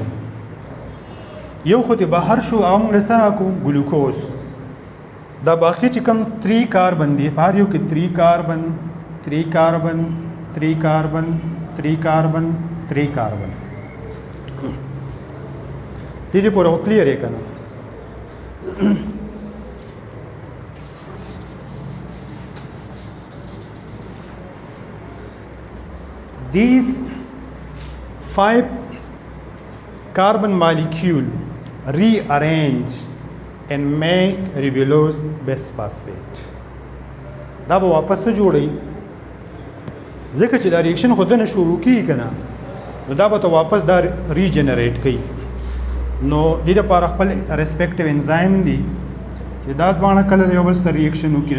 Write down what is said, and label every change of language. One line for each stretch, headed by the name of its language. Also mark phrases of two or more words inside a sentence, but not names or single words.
Pashto: یو خو د بهر شو او موږ سره کو ګلوکوز. دا باقي چې کوم 3 کاربن دي په هر یو کې 3 کاربن 3 کاربن 3 کاربن 3 کاربن 3 کاربن. دې پورې کلیئر یې کنه.
English: These 5 carbon molecule rearrange and make ribulose bisphosphate.
Pashto: دا به واپس ته جوړي ځکه چې دا ریاکشن خو دنه شروع کیږي کنه نو دا به ته واپس دا ریجنریټ کوي. نو دې لپاره خپل ریسپیکټیو انزایم دي چې دا دوانه کله یو بل سره ریاکشن وکړي.